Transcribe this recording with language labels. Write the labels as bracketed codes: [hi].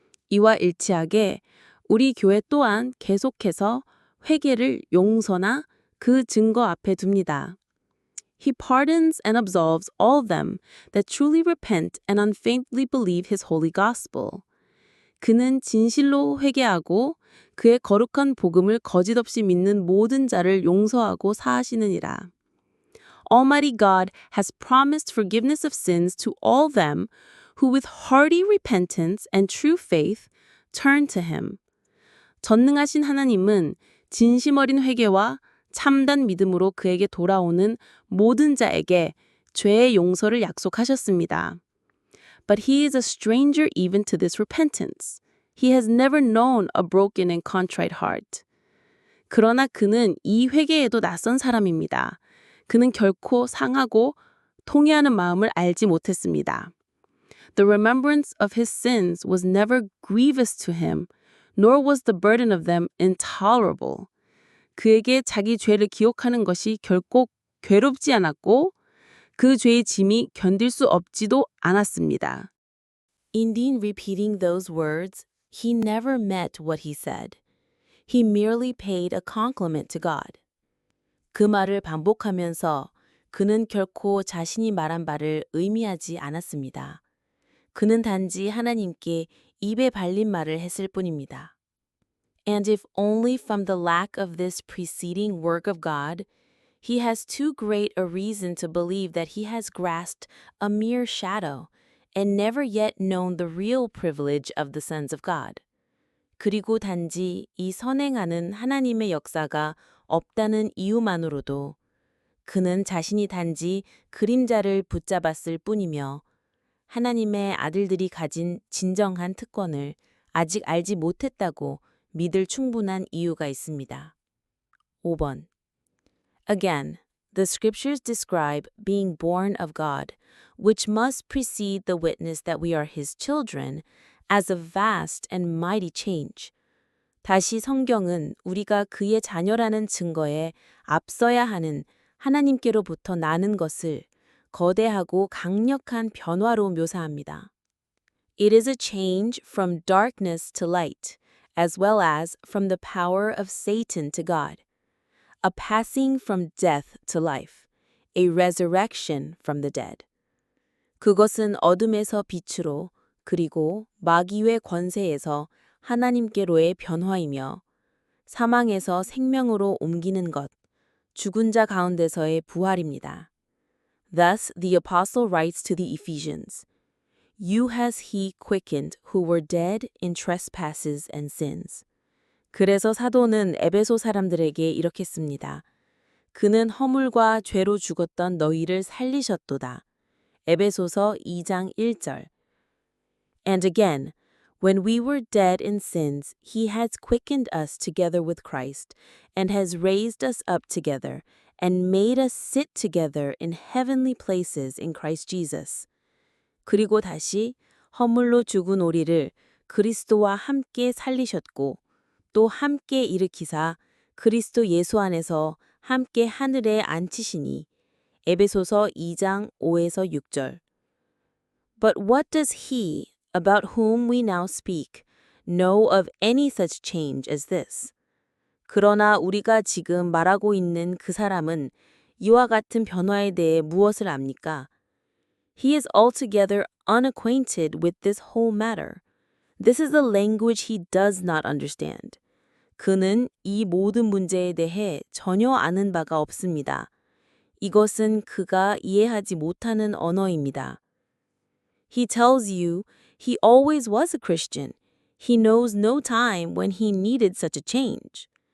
[ko] 이와 일치하게 우리 교회 또한 계속해서 회개를 용서나 그 증거 앞에 둡니다. [en] He pardons and absolves all them that truly repent and unfeignedly believe his holy gospel. [ko] 그는 진실로 회개하고 그의 거룩한 복음을 거짓없이 믿는 모든 자를 용서하고 사하시느니라. [en] Almighty God has promised forgiveness of sins to all them who with hearty repentance and true faith turn to him. [ko] 전능하신 하나님은 진심 어린 회개와 참단 믿음으로 그에게 돌아오는 모든 자에게 죄의 용서를 약속하셨습니다. [en] But he is a stranger even to this repentance. He has never known a broken and contrite heart. [ko] 그러나 그는 이 회개에도 낯선 사람입니다. 그는 결코 상하고 통회하는 마음을 알지 못했습니다. [en] The remembrance of his sins was never grievous to him, nor was the burden of them intolerable. [ko] 그에게 자기 죄를 기억하는 것이 결코 괴롭지 않았고 그 죄의 짐이 견딜 수 없지도 않았습니다. [en] Indeed, repeating those words, he never meant what he said. He merely paid a compliment to God. [ko] 그 말을 반복하면서 그는 결코 자신이 말한 바를 의미하지 않았습니다. 그는 단지 하나님께 입에 발린 말을 했을 뿐입니다. And if only from the lack of this preceding work of God, he has too great a reason to believe that he has grasped a mere shadow and never yet known the real privilege of the sons of God. 그리고 단지 이 선행하는 하나님의 역사가 없다는 이유만으로도 그는 자신이 단지 그림자를 붙잡았을 뿐이며 하나님의 아들들이 가진 진정한 특권을 아직 알지 못했다고 믿을 충분한 이유가 있습니다. 5번. [en] Again, the scriptures describe being born of God, which must precede the witness that we are his children, as a vast and mighty change. [ko] 다시 성경은 우리가 그의 자녀라는 증거에 앞서야 하는 하나님께로부터 나는 것을 거대하고 강력한 변화로 묘사합니다. [en] It is a change from darkness to light, as well as from the power of Satan to God. A passing from death to life, a resurrection from the dead. [ko] 그것은 어둠에서 빛으로 그리고 마귀의 권세에서 하나님께로의 변화이며 사망에서 생명으로 옮기는 것, 죽은 자 가운데서의 부활입니다. [en] Thus the apostle writes to the Ephesians, You has he quickened who were dead in trespasses and sins. [ko] 그래서 사도는 에베소 사람들에게 이렇게 씁니다. 그는 허물과 죄로 죽었던 너희를 살리셨도다. 에베소서 2장 1절. [en] And again, when we were dead in sins, he has quickened us together with Christ, and has raised us up together, and made us sit together in heavenly places in Christ Jesus. [ko] 그리고 다시 허물로 죽은 우리를 그리스도와 함께 살리셨고 또 함께 일으키사 그리스도 예수 안에서 함께 하늘에 앉히시니. 에베소서 2장 5에서 6절. [en] But what does he, about whom we now speak, know of any such change as this? [ko] 그러나 우리가 지금 말하고 있는 그 사람은 이와 같은 변화에 대해 무엇을 압니까? [en] He is altogether unacquainted with this whole matter. This is the language he does not understand. [ko] 그는 이 모든 문제에 대해 전혀 아는 바가 없습니다. 이것은 그가 이해하지 못하는 언어입니다. [en] He tells you he always was a Christian. He knows no time when he needed such a change.